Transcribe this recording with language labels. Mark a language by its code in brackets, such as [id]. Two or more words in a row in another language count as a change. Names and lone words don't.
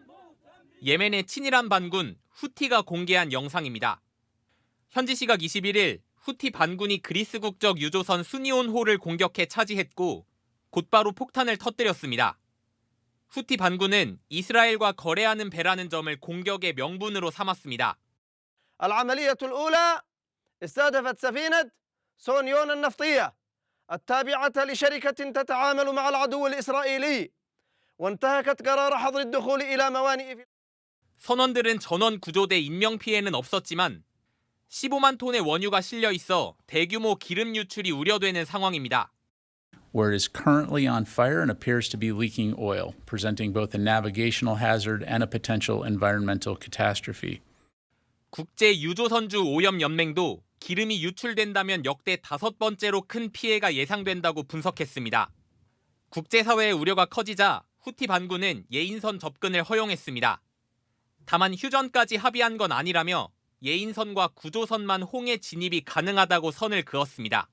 [ko] 예멘의 친이란 반군 후티가 공개한 영상입니다. 현지 시각 21일 후티 반군이 그리스 국적 유조선 수니온호를 공격해 차지했고 곧바로 폭탄을 터뜨렸습니다. 후티 반군은 이스라엘과 거래하는 배라는 점을 공격의 명분으로 삼았습니다. [ar] العملية الأولى استهدفت سفينة سونيون النفطية التابعة لشركة تتعامل مع العدو الإسرائيلي وانتهكت قرار حظر الدخول إلى موانئ. [ko] 선원들은 전원 구조돼 인명피해는 없었지만 15만 톤의 원유가 실려 있어 대규모 기름 유출이 우려되는 상황입니다. [en] Where it is currently on fire and appears to be leaking oil, presenting both a navigational hazard and a potential environmental catastrophe. [ko] 국제 유조선주 오염 연맹도 기름이 유출된다면 역대 5번째로 큰 피해가 예상된다고 분석했습니다. 국제사회의 우려가 커지자 후티 반군은 예인선 접근을 허용했습니다. 다만 휴전까지 합의한 건 아니라며 예인선과 구조선만 홍해 진입이 가능하다고 선을 그었습니다.